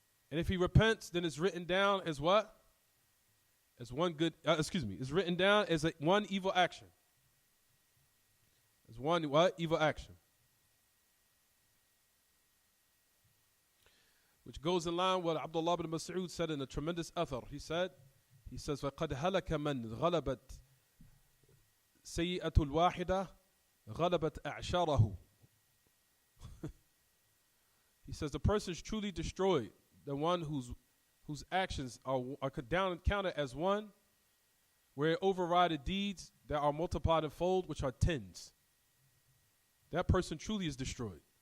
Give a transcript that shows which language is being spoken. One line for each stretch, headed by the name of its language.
English: And if he repents, then it's written down as what? As one good, it's written down as one evil action. As one what? Evil action. Which goes in line with what Abdullah ibn Mas'ud said in a tremendous athar. He says,
Arabic: فَقَدْ هَلَكَ مَنْ غَلَبَتْ سَيِّئَةُ الْوَاحِدَةِ غَلَبَتْ أَعْشَارَهُ.
English: He says the person is truly destroyed, the one whose actions are down and counted as one, where it overrided deeds that are multiplied and fold, which are tens. That person truly is destroyed.